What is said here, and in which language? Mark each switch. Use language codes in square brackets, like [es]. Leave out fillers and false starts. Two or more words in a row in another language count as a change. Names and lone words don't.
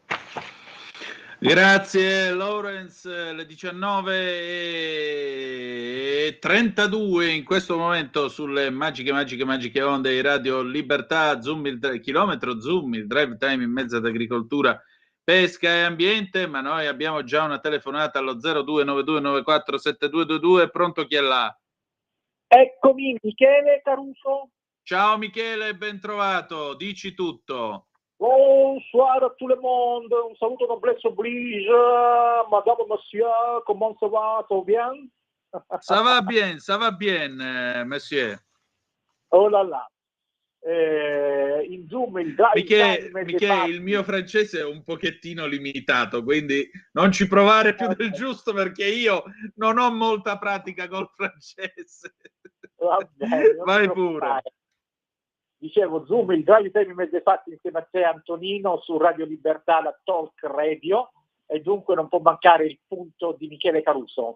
[it] Grazie Lawrence, le 19:32 in questo momento sulle magiche onde di Radio Libertà, Zoom il chilometro Zoom, il [en] drive time [it] in mezzo ad agricoltura, pesca e ambiente, ma noi abbiamo già una telefonata allo 0292947222, pronto, chi è là? Eccomi, Michele Caruso. Ciao Michele, ben trovato, dici tutto. [fr] Bonsoir à tout le monde, [it] un saluto [fr] noblesse oblige, madame, monsieur, comment ça va, tout bien? Ça va bien, monsieur. Oh là là. [it] In Zoom il drive Michele, il mio francese è un pochettino limitato, quindi non ci provare più del giusto perché io non ho molta pratica col francese. Vabbè, vai pure. Dicevo, Zoom, il [en] drive time [it] mezzo fatti insieme a te, Antonino, su Radio Libertà, la Talk Radio, e dunque non può mancare il punto di Michele Caruso.